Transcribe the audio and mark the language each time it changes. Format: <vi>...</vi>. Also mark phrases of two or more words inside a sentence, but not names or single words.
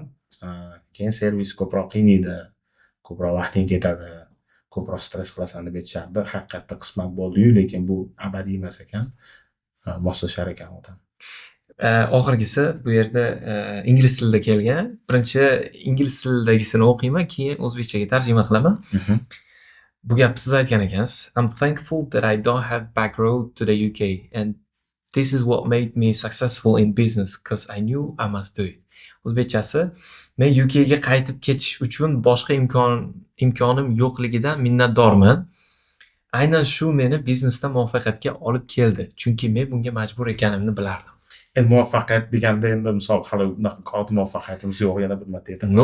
<uz>Keyin servis ko'proq qiynaydi, ko'proq vaqting ketadi, ko'proq stress qilasan deb aytishardi. Haqiqatda qismat bo'ldi-yu, lekin bu abadiy emas ekan. Moslashar ekan odam. Oxirgisi bu yerda ingliz tilida kelgan. Birinchi ingliz tilidagisini o'qiyman, keyin o'zbekchaga tarjima qilaman. Bu gapni siz aytgan ekansiz.</uz> <en>I'm thankful that I don't have back road to the UK and this is what made me successful in business because I knew I must do it.</en> <uz>O'zbekchasi, men UK ga qaytib ketish uchun boshqa imkonim yo'qligidan minnatdorman. Aynan shu meni biznesda muvaffaqiyatga olib keldi, chunki men bunga majbur ekanimni bilardim. Endi muvaffaqiyat deganda endi misol hali unaqa katta muvaffaqiyatimiz yo'q, yana bir marta aytaman.</uz>